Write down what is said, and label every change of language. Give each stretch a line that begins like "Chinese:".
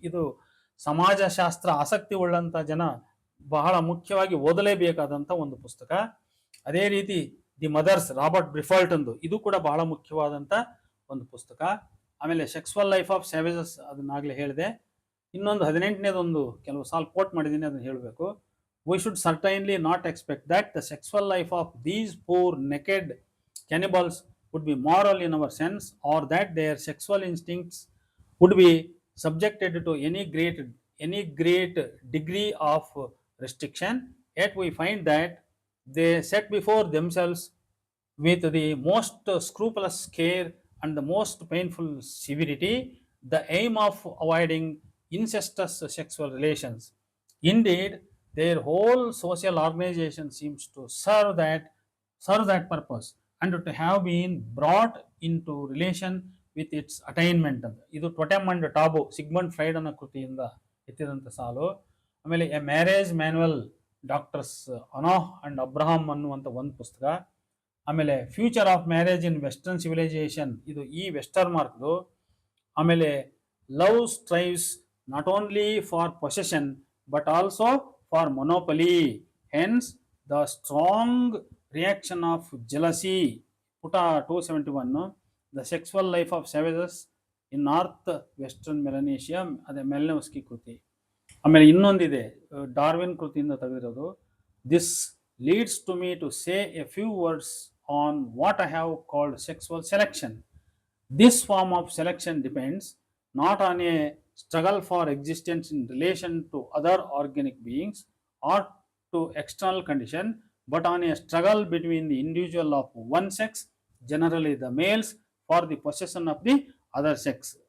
Kannada: ಇದು ಸಮಾಜಶಾಸ್ತ್ರ ಆಸಕ್ತಿ ಉಳ್ಳಂಥ ಜನ ಬಹಳ ಮುಖ್ಯವಾಗಿ ಓದಲೇಬೇಕಾದಂಥ ಒಂದು ಪುಸ್ತಕ. ಅದೇ ರೀತಿ ದಿ ಮದರ್ಸ್ ರಾಬರ್ಟ್ ಬ್ರಿಫಾಲ್ಟ್ ಅಂದು, ಇದು ಕೂಡ ಬಹಳ ಮುಖ್ಯವಾದಂಥ ಒಂದು ಪುಸ್ತಕ. ಆಮೇಲೆ ಸೆಕ್ಸುವಲ್ ಲೈಫ್ ಆಫ್ ಸ್ಯಾವೇಜಸ್ ಅದನ್ನಾಗಲೇ ಹೇಳಿದೆ. ಇನ್ನೊಂದು 18ನೇದೊಂದು ಕೆಲವು ಸಾಲ ಕೋಟ್ ಮಾಡಿದ್ದೀನಿ, ಅದನ್ನು ಹೇಳಬೇಕು.
English: We should certainly not expect that the sexual life of these poor naked cannibals would be moral in our sense, or that their sexual instincts would be subjected to any great degree of restriction. Yet we find that they set before themselves with the most scrupulous care and the most painful severity the aim of avoiding incestuous sexual relations. Indeed, their whole social organization seems to serve that purpose and to have been brought into relation with its attainment.
Kannada: ಇದು ಟೊಟೆಮ್ and ಟಾಬು Sigmund fried ಅನ್ನೋ ಕೃತಿಯಿಂದ ಎತ್ತಿದಂಥ ಸಾಲು. ಆಮೇಲೆ A marriage manual doctors ಅನೋಹ್ and Abraham ಅನ್ನುವಂಥ ಒಂದು ಪುಸ್ತಕ. ಆಮೇಲೆ future of marriage in western civilisation, ಇದು ವೆಸ್ಟರ್ ಮಾರ್ಕ್ದು.
English: ಆಮೇಲೆ love strives not only for possession but also for monopoly, hence the strong reaction of jealousy.
Kannada: Puta 271.
English: The sexual life of savages in north western Melanesia,
Kannada: ಅದೇ ಮೆಲಿನೋವ್ಸ್ಕಿ ಕೃತಿ. ಆಮೇಲೆ ಇನ್ನೊಂದಿದೆ Darwin ಕೃತಿಯಿಂದ ತೆಗೆದಿರೋದು.
English: This leads to me to say a few words on what I have called sexual selection. This form of selection depends not on a struggle for existence in relation to other organic beings or to external condition, but on a struggle between the individual of one sex, generally the males, for the possession of the other sex.